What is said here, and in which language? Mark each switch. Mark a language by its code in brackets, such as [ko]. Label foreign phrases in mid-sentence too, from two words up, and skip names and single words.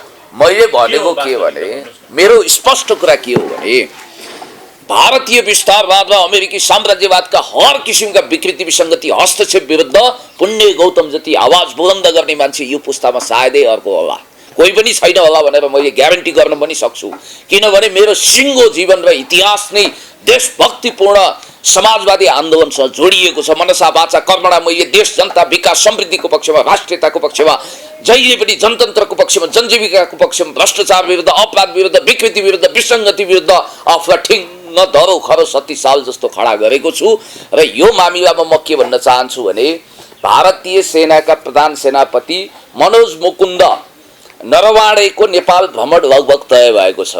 [ne] मैले भनेको के भने, मेरो स्पष्ट कुरा के हो भने भारतीय विस्तारवाद र अमेरिकी साम्राज्यवादका हर किसिमका विकृति विसङ्गति हस्तक्षेप विरुद्ध पुण्य गौतम जति आवाज बुलन्द गर्ने मान्छे यो पुस्तामा सायदै अर्को होला। कोही पनि छैन होला भनेर मैले ग्यारेन्टी गर्न पनि सक्छु। किनभने मेरो सिङ्गो जीवन र इतिहास नै देशभक्तिपूर्ण समाजवादी आन्दोलनसँग जोडिएको छ। [sa] मनसा वाचा कर्मणा [ne] मैले देश, जनता, विकास, समृद्धिको पक्षमा, राष्ट्रियताको पक्षमा, जहिले पनि जनतन्त्रको पक्षमा, जनजीविकाको पक्षमा, भ्रष्टाचार विरुद्ध, अपराध विरुद्ध, विकृति विरुद्ध, विसङ्गति विरुद्ध आफूलाई ठिङ्ग धरो खरो सती साल जस्तो खडा गरेको छु। र यो मामिलामा म के भन्न चाहन्छु भने भारतीय सेनाका प्रधान सेनापति मनोज मुकुन्द नरवाणेको नेपाल भ्रमण लगभग तय भएको छ।